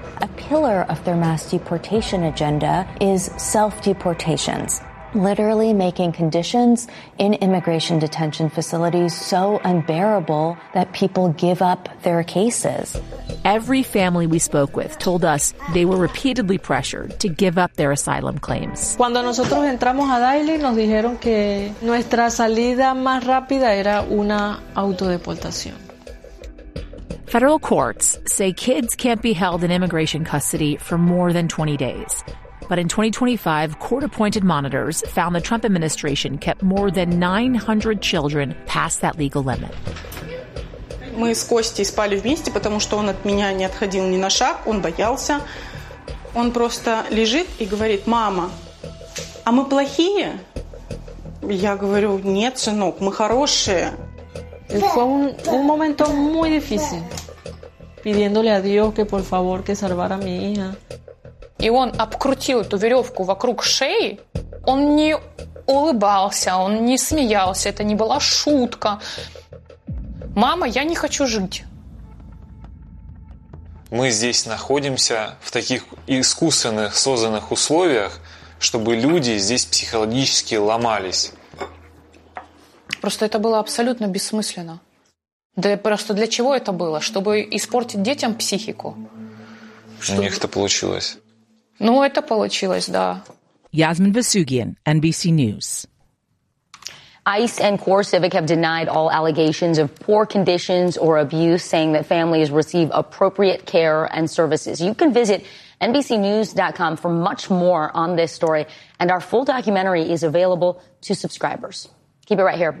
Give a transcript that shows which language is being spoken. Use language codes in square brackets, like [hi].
[en] A pillar of their mass deportation agenda is self-deportations, literally making conditions in immigration detention facilities so unbearable that people give up their cases. Every family we spoke with told us they were repeatedly pressured to give up their asylum claims. [es] Cuando nosotros entramos a Dilley, nos dijeron que nuestra salida más rápida era una autodeportación. [en] Federal courts say kids can't be held in immigration custody for more than 20 days. But in 2025, court-appointed monitors found the Trump administration kept more than 900 children past that legal limit. [ru] Мы с Костей спали вместе, потому что он от меня не отходил ни на шаг, он боялся. Он просто лежит и говорит: «Мама, а мы плохие?» Я говорю: «Нет, сынок, мы хорошие». И [es] fue un momento muy difícil, pidiéndole a Dios que por favor que salvara a mi hija. [ru] И он обкрутил эту веревку вокруг шеи. Он не улыбался, он не смеялся. Это не была шутка. Мама, я не хочу жить. Мы здесь находимся в таких искусственных, созданных условиях, чтобы люди здесь психологически ломались. Просто это было абсолютно бессмысленно. Да просто для чего это было? Чтобы испортить детям психику? Чтобы... У них это получилось. Ну, это получилось, да. [en] Yasmin Basugian, NBC News. ICE and CoreCivic have denied all allegations of poor conditions or abuse, saying that families receive appropriate care and services. You can visit NBCNews.com for much more on this story, and our full documentary is available to subscribers. Keep it right here.